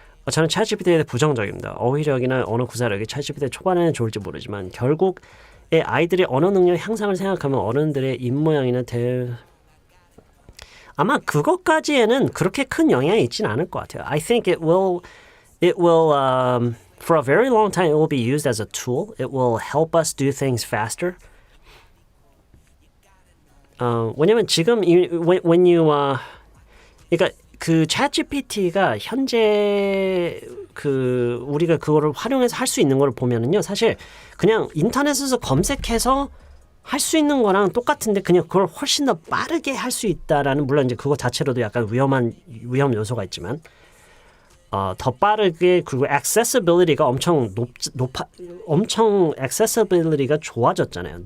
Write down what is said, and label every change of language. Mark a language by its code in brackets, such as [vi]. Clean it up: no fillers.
[ko] 저는 챗GPT에 대해 부정적입니다. 어휘력이나 언어 구사력이 챗GPT 초반에는 좋을지 모르지만 결국에 아이들의 언어 능력 향상을 생각하면 어른들의 입모양이나 아마 그것까지에는 그렇게 큰 영향이 있지는 않을 것 같아요. [en] I think it will for a very long time it will be used as a tool. It will help us do things faster. [ko] 왜냐면 지금 [en] when you [ko] 그러니까 그 챗GPT가 현재 그 우리가 그거를 활용해서 할 수 있는 걸 보면은요, 사실 그냥 인터넷에서 검색해서 할 수 있는 거랑 똑같은데 그냥 그걸 훨씬 더 빠르게 할 수 있다라는 물론 이제 그거 자체로도 약간 위험 요소가 있지만 더 빠르게 그리고 accessibility가 엄청 엄청 accessibility가 좋아졌잖아요.